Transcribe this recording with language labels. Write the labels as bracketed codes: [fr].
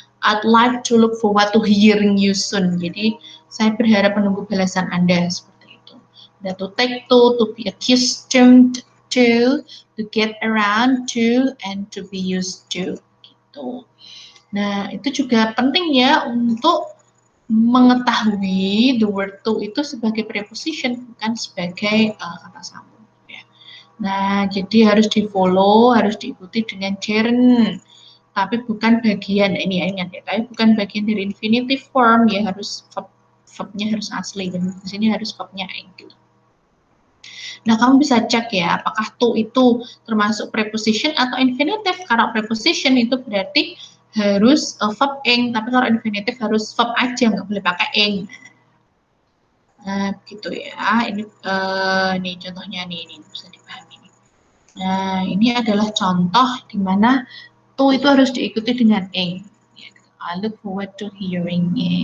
[en] I'd like to look forward to hearing you soon. [id] Jadi saya berharap menunggu balasan Anda seperti itu. [en] Ada to take to be accustomed to get around to, and to be used to. [id] Gitu. Nah, itu juga penting ya untuk mengetahui [en] the word to [id] itu sebagai preposition, bukan sebagai kata sambung ya. Nah, jadi harus di-follow, harus diikuti dengan gerund, tapi bukan bagian ini ya, ingat ya, tapi bukan bagian dari infinitive form ya, harus verbnya harus asli, dan di sini harus verbnya ing gitu. Nah, kamu bisa cek ya, apakah to itu termasuk preposition atau infinitive. Karena preposition itu berarti harus verb ing, tapi kalau infinitive harus verb aja, nggak boleh pakai ing. Nah, gitu ya. Ini contohnya ini bisa dipahami. Nah, ini adalah contoh di mana to itu harus diikuti dengan ing. [en] I look forward to hearing.